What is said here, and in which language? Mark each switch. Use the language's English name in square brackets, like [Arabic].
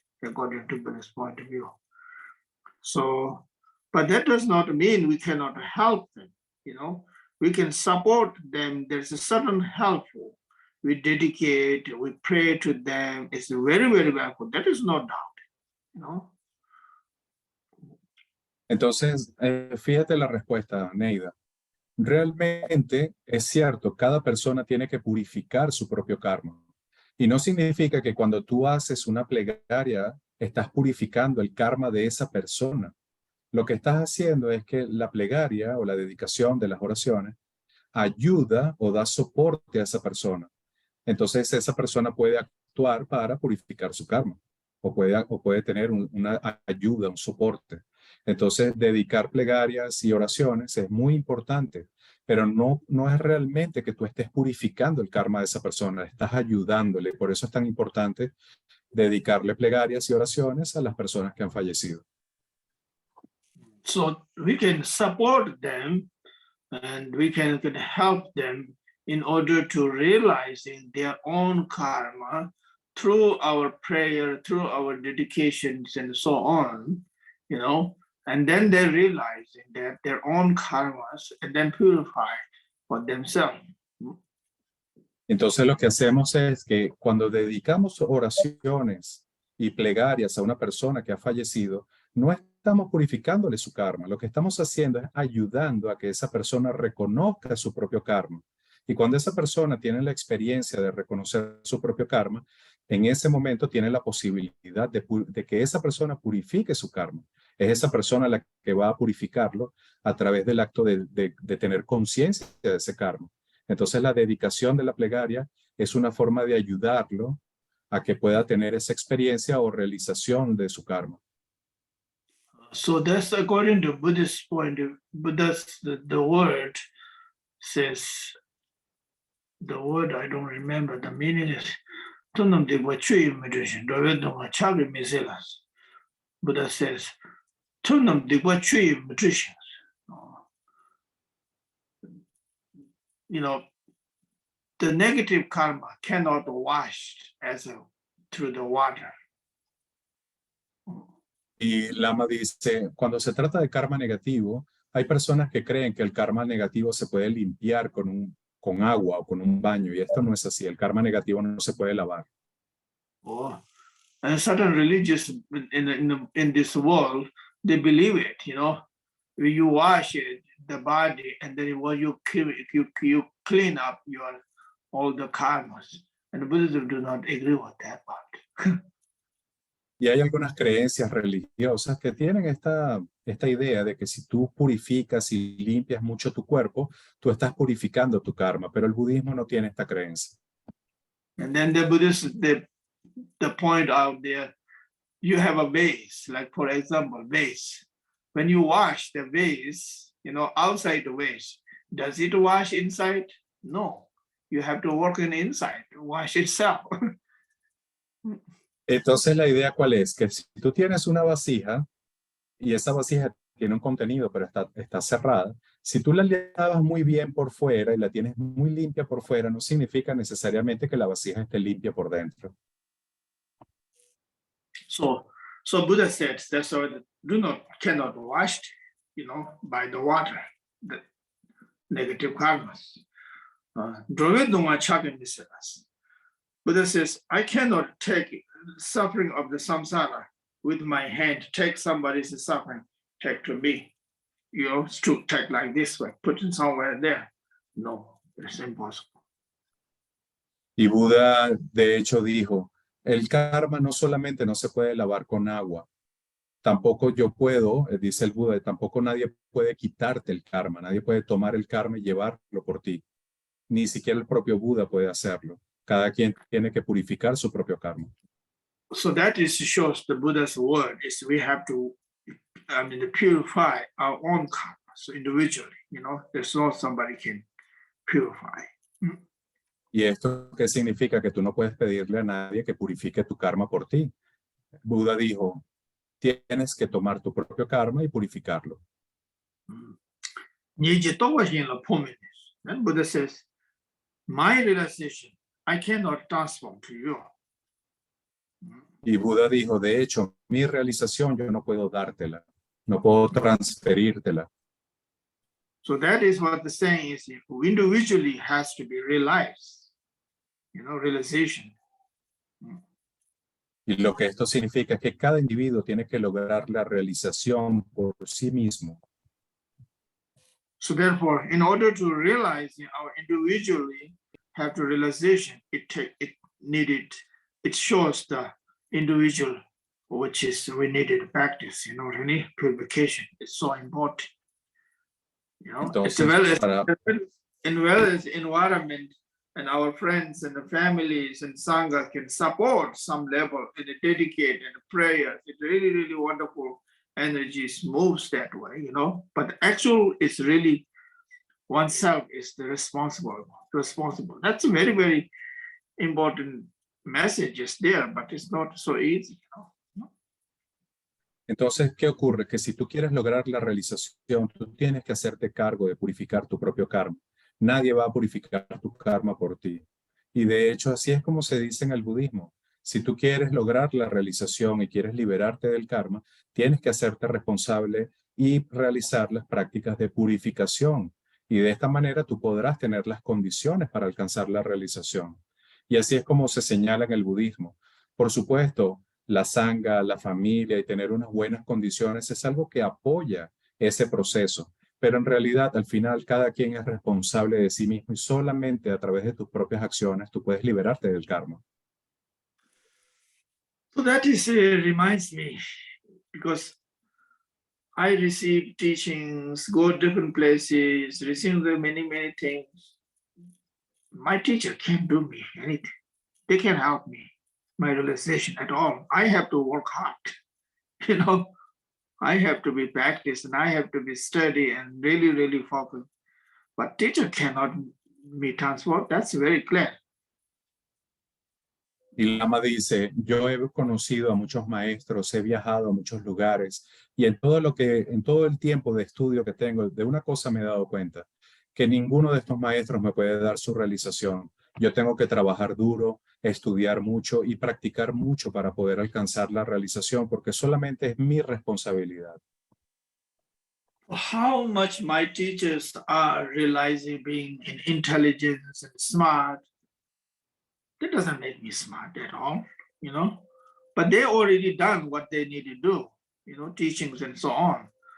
[English] according to Buddha's point of view. So, but that does not mean we cannot help them, you know. We can support them. There's a certain helpful. We dedicate, we pray to them. It's very, very helpful. That is no doubt, you know. [Spanish] Entonces, fíjate la respuesta, Neida. Realmente es cierto, cada persona tiene que purificar su propio karma. Y no significa que cuando tú haces una plegaria, estás purificando el karma de esa persona. Lo que estás haciendo es que la plegaria o la dedicación de las oraciones ayuda o da soporte a esa persona. Entonces esa persona puede actuar para purificar su karma o puede tener una ayuda, un soporte. Entonces dedicar plegarias y oraciones es muy importante, pero no es realmente que tú estés purificando el karma de esa persona, estás ayudándole. Por eso es tan importante dedicarle plegarias y oraciones a las personas que han fallecido. [English] So we can support them and we can help them in order to realizing their own karma through our prayer, through our dedications and so on, you know, and then they're realizing that their own karmas and then purify for themselves. [Spanish] Entonces lo que hacemos es que cuando dedicamos oraciones y plegarias a una persona que ha fallecido, no estamos purificándole su karma. Lo que estamos haciendo es ayudando a que esa persona reconozca su propio karma. Y cuando esa persona tiene la experiencia de reconocer su propio karma, en ese momento tiene la posibilidad de que esa persona purifique su karma. Es esa persona la que va a purificarlo a través del acto de tener conciencia de ese karma. Entonces la dedicación de la plegaria es una forma de ayudarlo a que pueda tener esa experiencia o realización de su karma. [English] So that's according to Buddhist point of Buddha's the word says, the word I don't remember the meaning is Buddha says you know, the negative karma cannot wash through the water. [Spanish] Y Lama dice, cuando se trata de karma negativo, hay personas que creen que el karma negativo se puede limpiar con agua o con un baño, y esto no es así. El karma negativo no se puede lavar. [English] Oh, and certain religious in this world, they believe it, you know. When you wash it, the body, and then when you clean up all the karmas. And Buddhism do not agree with that part. [Spanish] Y hay algunas creencias religiosas que tienen esta idea de que si tú purificas y limpias mucho tu cuerpo, tú estás purificando tu karma, pero el budismo no tiene esta creencia. [English] And then the Buddhists, they point out there, you have a vase, like for example, vase. When you wash the vase, you know, outside the vase, does it wash inside? No, you have to work in inside to wash itself. [Spanish] Entonces la idea ¿cuál es? Que si tú tienes una vasija y esa vasija tiene un contenido pero está cerrada, si tú la lavas muy bien por fuera y la tienes muy limpia por fuera, no significa necesariamente que la vasija esté limpia por dentro. [English] So Buddha said that's why cannot wash, you know, by the water, the negative karmas. Buddha says, I cannot take suffering of the samsara with my hand, take somebody's suffering, take to me, you know, to take like this way, put it somewhere there. No, it's impossible. [Spanish] Y Buda, de hecho, dijo, el karma no solamente no se puede lavar con agua, tampoco yo puedo, dice el Buda, tampoco nadie puede quitarte el karma, nadie puede tomar el karma y llevarlo por ti. Ni siquiera el propio Buda puede hacerlo. Cada quien tiene que purificar su propio karma. [English] So that shows the Buddha's word is we have to, purify our own karma. So individually, you know, there's no somebody can purify. [Spanish] ¿Y esto qué significa? Que tú no puedes pedirle a nadie que purifique tu karma por ti. Buda dijo, tienes que tomar tu propio karma y purificarlo. [English] Then Buddha says, my realization, I cannot transform to you. [Spanish] Y Buda dijo, de hecho, mi realización yo no puedo dártela, no puedo transferírtela. [English] So that is what the saying is, individually has to be realized, realization. [Spanish] Y lo que esto significa es que cada individuo tiene que lograr la realización por sí mismo. [English] So therefore, in order to realize our individually have the realization, it shows the individual, which is we needed practice, purification is so important. [Spanish] Entonces, [English] as well as environment, and our friends and the families and Sangha can support some level in a dedicate and a prayer. It's really, really wonderful energies moves that way, but the actual is really oneself is the responsible. That's a very, very important message is there, but it's not so easy, [Spanish] Entonces, ¿qué ocurre? Que si tú quieres lograr la realización, tú tienes que hacerte cargo de purificar tu propio karma. Nadie va a purificar tu karma por ti. Y de hecho, así es como se dice en el budismo. Si tú quieres lograr la realización y quieres liberarte del karma, tienes que hacerte responsable y realizar las prácticas de purificación. Y de esta manera tú podrás tener las condiciones para alcanzar la realización. Y así es como se señala en el budismo. Por supuesto, la sangha, la familia y tener unas buenas condiciones es algo que apoya ese proceso. Pero en realidad, al final, cada quien es responsable de sí mismo y solamente a través de tus propias acciones tú puedes liberarte del karma. [English] So that reminds me, because I receive teachings, go to different places, receive many, many things. My teacher can't do me anything. They can't help me, my realization at all. I have to work hard, I have to be practiced and I have to be steady and really, really focused. But teacher cannot be transformed. That's very clear. [Spanish] Y Lama dice, yo he conocido a muchos maestros, he viajado a muchos lugares y en todo el tiempo de estudio que tengo, de una cosa me he dado cuenta, que ninguno de estos maestros me puede dar su realización. Yo tengo que trabajar duro, estudiar mucho y practicar mucho para poder alcanzar la realización, porque solamente es mi responsabilidad. [English] How much my teachers are realizing being intelligent and smart, that doesn't make me smart at all, but they already done what they need to do, teachings and so on.